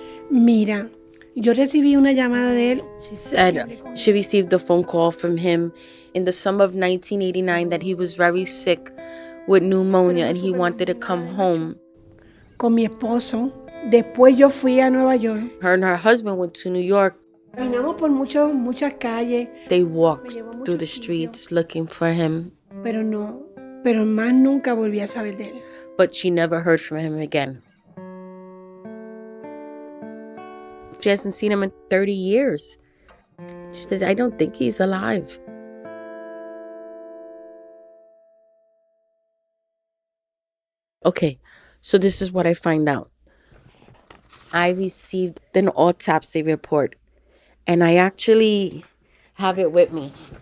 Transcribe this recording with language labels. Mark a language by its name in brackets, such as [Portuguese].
[Spanish] Mira, yo recibí una llamada de él. [English] She said she received a phone call from him in the summer of 1989 that he was very sick with pneumonia and he wanted to come home. [Spanish] Con mi esposo. Después yo fui a Nueva York. [English] Her and her husband went to New York. [Spanish] Caminamos por muchas calles. [English] They walked through the streets looking for him. [Spanish] Pero más nunca volví a saber de él. [English] But she never heard from him again. She hasn't seen him in 30 years. She said, I don't think he's alive. Okay, so this is what I find out. I received an autopsy report, and I actually have it with me.